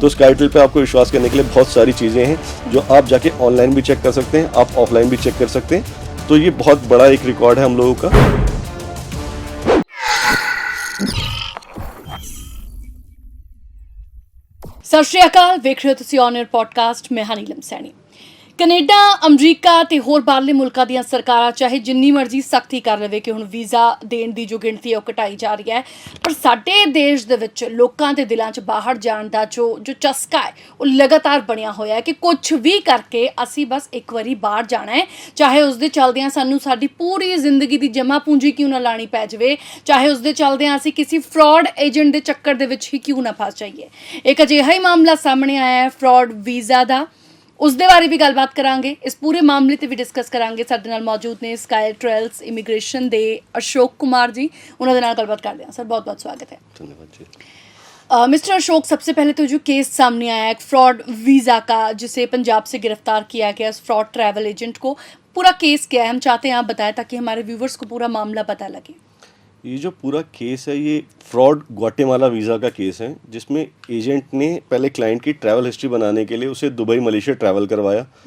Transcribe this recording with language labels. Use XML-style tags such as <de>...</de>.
<hi>तो स्काईटेल पे आपको विश्वास करने के लिए बहुत सारी चीज़ें हैं जो आप जाके ऑनलाइन भी चेक कर सकते हैं, आप ऑफलाइन भी चेक कर सकते हैं। तो ये बहुत बड़ा एक रिकॉर्ड है हम लोगों का।</hi> <pa>सत श्री अकाल, वेख रहे हो तुसीं ऑन एयर पॉडकास्ट। मैं नीलम सैनी। ਕੈਨੇਡਾ ਅਮਰੀਕਾ ਤੇ ਹੋਰ ਬਾਹਰਲੇ ਮੁਲਕਾਂ ਦੀਆਂ ਸਰਕਾਰਾਂ ਚਾਹੇ ਜਿੰਨੀ ਮਰਜ਼ੀ ਸਖਤੀ ਕਰ ਲਵੇ ਕਿ ਹੁਣ ਵੀਜ਼ਾ ਦੇਣ ਦੀ ਜੋ ਗਿਣਤੀ ਹੈ ਉਹ ਘਟਾਈ ਜਾ ਰਹੀ ਹੈ, ਪਰ ਸਾਡੇ ਦੇਸ਼ ਦੇ ਵਿੱਚ ਲੋਕਾਂ ਦੇ ਦਿਲਾਂ 'ਚ ਬਾਹਰ ਜਾਣ ਦਾ ਜੋ ਚਸਕਾ ਹੈ ਉਹ ਲਗਾਤਾਰ ਬਣਿਆ ਹੋਇਆ ਹੈ ਕਿ ਕੁਝ ਵੀ ਕਰਕੇ ਅਸੀਂ ਬਸ ਇੱਕ ਵਾਰੀ ਬਾਹਰ ਜਾਣਾ ਹੈ, ਚਾਹੇ ਉਸ ਦੇ ਚੱਲਦਿਆਂ ਸਾਨੂੰ ਸਾਡੀ ਪੂਰੀ ਜ਼ਿੰਦਗੀ ਦੀ ਜਮ੍ਹਾਂ ਪੂੰਜੀ ਕਿਉਂ ਨਾ ਲਾਣੀ ਪੈ ਜਾਵੇ, ਚਾਹੇ ਉਸ ਦੇ ਚੱਲਦਿਆਂ ਅਸੀਂ ਕਿਸੇ ਫਰਾਡ ਏਜੰਟ ਦੇ ਚੱਕਰ ਦੇ ਵਿੱਚ ਹੀ ਕਿਉਂ ਨਾ ਫਸ ਜਾਈਏ। ਇੱਕ ਅਜਿਹਾ ਹੀ ਮਾਮਲਾ ਸਾਹਮਣੇ ਆਇਆ ਹੈ फ्रॉड वीज़ा ਦਾ। ਉਸ ਦੇ ਬਾਰੇ ਵੀ ਗੱਲਬਾਤ ਕਰਾਂਗੇ, ਇਸ ਪੂਰੇ ਮਾਮਲੇ ਤੇ ਵੀ ਡਿਸਕਸ ਕਰਾਂਗੇ। ਸਾਡੇ ਨਾਲ ਮੌਜੂਦ ਨੇ ਸਕਾਈ ਟਰੈਵਲਸ ਇਮੀਗ੍ਰੇਸ਼ਨ ਦੇ अशोक कुमार जी, ਉਹਨਾਂ ਦੇ ਨਾਲ ਗੱਲਬਾत</pa> <hi>करते हैं। सर बहुत बहुत स्वागत है। धन्यवाद जी। मिस्टर अशोक, सबसे पहले तो जो केस सामने आया है फ्रॉड वीज़ा का, जिसे पंजाब से गिरफ्तार किया गया इस फ्रॉड ट्रैवल एजेंट को, पूरा केस क्या है हम चाहते हैं आप बताएं ताकि हमारे व्यूवर्स को पूरा मामला पता लगे। ये जो पूरा केस है ये फ्रॉड ग्वाटेमाला वीज़ा का केस है, जिसमें एजेंट ने पहले क्लाइंट की ट्रैवल हिस्ट्री बनाने के लिए उसे दुबई मलेशिया ट्रैवल करवाया।</hi>